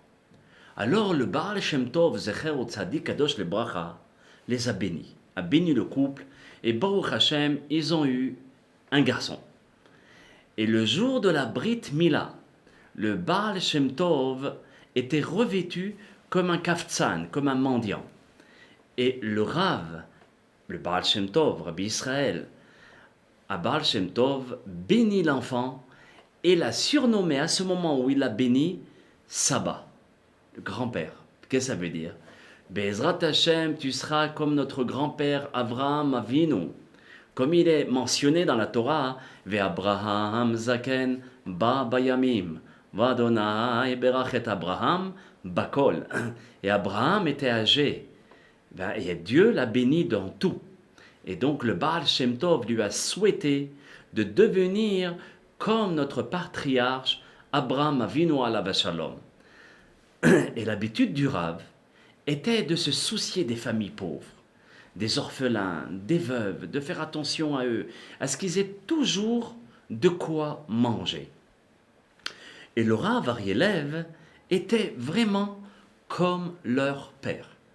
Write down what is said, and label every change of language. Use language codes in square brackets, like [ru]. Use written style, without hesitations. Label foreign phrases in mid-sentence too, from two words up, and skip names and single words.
[fr] Alors le Baal Shem Tov [he] זכר צדיק קדוש לברכה [fr] les a béni le couple, et [he] ברוך השם, [fr] ils ont eu un garçon. Et le jour de la [he] ברית מילה, [fr] le Baal Shem Tov était revêtu comme un kaftzan, comme un mendiant. Et le Rav, le Baal Shem Tov, Rabbi Israël, à Baal Shem Tov, bénit l'enfant et l'a surnommé à ce moment où il l'a béni, Saba, le grand-père. Qu'est-ce que ça veut dire? [he] בעזרת השם, [fr] tu seras comme notre grand-père Avraham Avinu. [he] Comme il est mentionné dans la Torah, ואברהם זקן בא בימים, ואדני ברכת אברהם בכל. [fr] Et Abraham était âgé. Et Dieu l'a béni dans tout. Et donc le Baal Shem Tov lui a souhaité de devenir comme notre patriarche Abraham Avinu [he] עליו השלום. [fr] Et l'habitude du Rav était de se soucier des familles pauvres, des orphelins, des veuves, de faire attention à eux, à ce qu'ils aient toujours de quoi manger. Et le Rav Aryeh Lev était vraiment comme leur père.